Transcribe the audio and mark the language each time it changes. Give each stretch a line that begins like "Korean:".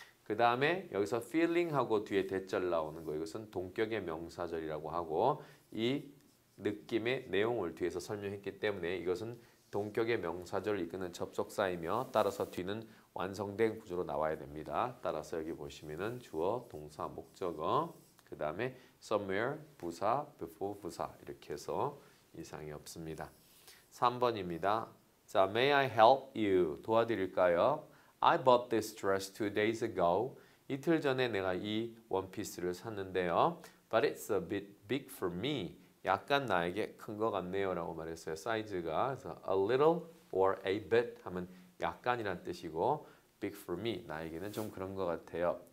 Korean: 그 다음에 여기서 feeling하고 뒤에 대절 나오는 거 이것은 동격의 명사절이라고 하고 이 느낌의 내용을 뒤에서 설명했기 때문에 이것은 동격의 명사절을 이끄는 접속사이며 따라서 뒤는 완성된 구조로 나와야 됩니다. 따라서 여기 보시면은 주어, 동사, 목적어, 그 다음에 somewhere, 부사, before, 부사 이렇게 해서 이상이 없습니다. 3번입니다. 자,
English: may I help you?
Korean: 도와드릴까요?
English: I bought this dress 2 days ago.
Korean: 이틀 전에 내가 이 원피스를 샀는데요.
English: But it's a bit big for me.
Korean: 약간 나에게 큰 것 같네요 라고 말했어요. 사이즈가 그래서
English: a little or a bit
Korean: 하면 약간이란 뜻이고
English: big for me
Korean: 나에게는 좀 그런 것 같아요.